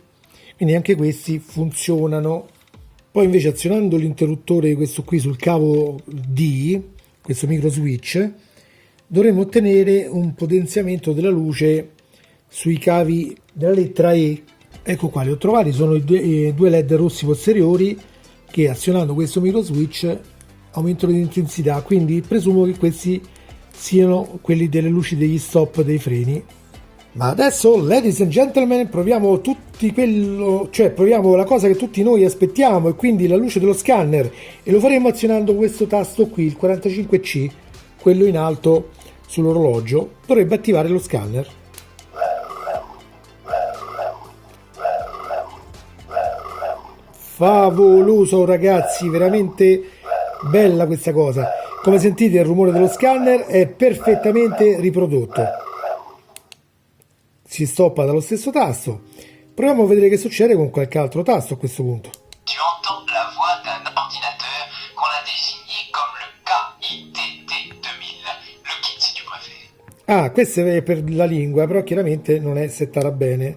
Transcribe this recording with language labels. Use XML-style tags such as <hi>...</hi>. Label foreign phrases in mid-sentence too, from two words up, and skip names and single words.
<it>Quindi anche questi funzionano. Poi invece azionando l'interruttore, questo qui sul cavo D, questo micro switch, dovremo ottenere un potenziamento della luce sui cavi della lettera E. Ecco qua, li ho trovati, sono i due LED rossi posteriori che azionando questo micro switch aumentano di intensità, quindi presumo che questi siano quelli delle luci degli stop dei freni. Ma adesso,</it> <en>ladies and gentlemen,</en> <it>proviamo proviamo la cosa che tutti noi aspettiamo, e quindi la luce dello scanner, e lo faremo azionando questo tasto qui, il 45C, quello in alto sull'orologio. Dovrebbe attivare lo scanner. Favoloso ragazzi, veramente bella questa cosa. Come sentite il rumore dello scanner è perfettamente riprodotto. Si stoppa dallo stesso tasto. Proviamo a vedere che succede con qualche altro tasto a questo punto.</it> <fr>Tu entends la voix d'un ordinateur qu'on a désigné comme le KITT 2000, le kit du brevet.</fr> <it>Ah, questa è per la lingua, però chiaramente non è settata bene.</it>